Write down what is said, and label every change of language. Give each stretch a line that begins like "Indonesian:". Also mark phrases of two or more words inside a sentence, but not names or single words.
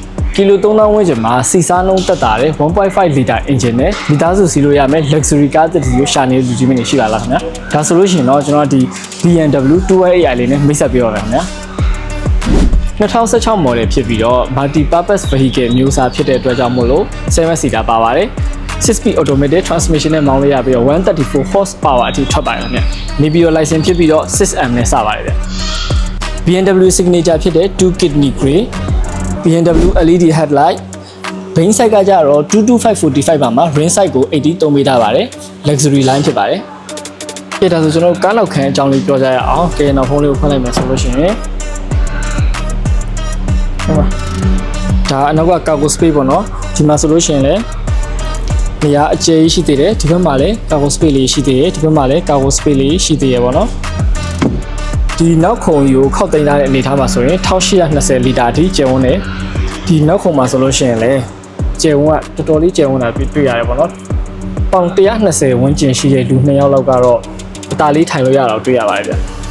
Burmese: ကီလို3000ဝန်းကျင်မှာစီစားနှုန်းတက်တာတဲ့
English: 1.5 liter engine
Burmese: နဲ့မိသားစုစီးလို့ရမယ်
English: luxury car
Burmese: တစ်စီးကိုရှာနေတဲ့လူကြီးမင်းတွေရှိပါလားခင်ဗျာဒါဆိုလို့ရှိရင်တော့ကျွန်တော်ဒီ BMW 218i လေးနဲ့မိတ်ဆက်ပြောရမယ်ခင်ဗျာ 2016 model ဖြစ်ပြီးတော့
English: multi purpose vehicle
Burmese: မျိုးစားဖြစ်တဲ့အတွက်ကြောင့်မို့လို့ 7 seater ပါပါတယ်
English: 6-speed automatic transmission
Burmese: နဲ့မောင်းလို့ရပြီးတော့134 horsepower အထိထွက်ပါတယ်ခင်ဗျနေပြီးတော့ license ဖြစ်ပြီးတော့ 6M နဲ့စပါတယ်ဗျ BMW signature ဖြစ်တဲ့
English: 2 kidney grey BMW LED headlight Main size
Burmese: ကကြတော့ 22545 ပါမှာ
English: ring size
Burmese: ကို83ပေးထားပါတယ်
English: luxury line
Burmese: ဖြစ်ပါတယ်ပြတာဆိုကျွန်တော်ကားနောက်ခံအကြောင်းလေးပြောကြရအောင်ကဲနောက်ဖုန်းလေးကိုဖွင့်လိုက်မယ်ဆိုလို့ရှိရင် ဒါအနောက်က
English: cargo space
Burmese: ပေါ့နော်ဒီမှာဆိုလို့ရှိရင်လည်းနေရာအကျယ်ကြီးရှိသေးတယ်ဒီဘက်မှာလည်း
English: cargo space
Burmese: လေးရှိသေးတယ်ဒီဘက်မှာလည်း
English: cargo space
Burmese: လေးရှိသေးရပေါ့နော်ဒီနောက်ခုံကြီးကိုခောက်သိမ်းထားတဲ့အနေထားမှာဆိုရင်1820လီတာအထိကျယ်ဝန်းတယ်ဒီနောက်ခုံမှာဆိုလို့ရှိရင်လည်းကျယ်ဝန်းကတော်တော်လေးကျယ်ဝန်းတာတွေ့ရတယ်ပေါ့နော်ပေါင်120ဝန်းကျင်ရှိတဲ့လူ2ယောက်လောက်ကတော့အသာလေးထိုင်လို့ရတော့တွေ့ရပါတယ်ဗျ